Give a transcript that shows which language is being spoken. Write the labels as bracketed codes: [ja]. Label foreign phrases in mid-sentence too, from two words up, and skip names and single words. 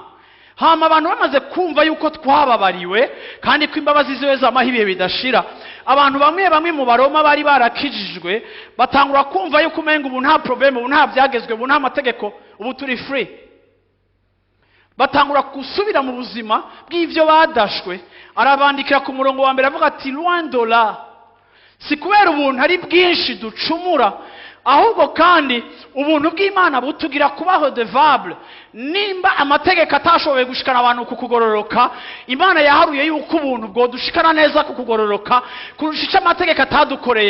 [rn] Hama abantu bamaze kumva yuko twababariwe kandi ko imbabazi ziwe z'amahibiye bidashira, abantu bamwe mu Baroma bari barakijijwe batangura kumva yuko umenga ubu nta problem, ubu nta byagezwe, ubu nta mategeko, ubu turi free. Batangura gusubira mu buzima bw'ivyo badashwe. Arabandikira ku murongo wa mbere avuga ati [fr] loin de là, [rn] si kubera ubuntu ari bwinshi ducumura, ahubwo kandi ubuntu bw'Imana butugira kubaho devable. Nimba amategeko atashoboye gushikana abantu kukugororoka, Imana yaharuye yuko ubuntu bwo dushikana neza kukugororoka kurusha amategeko atadukoreye.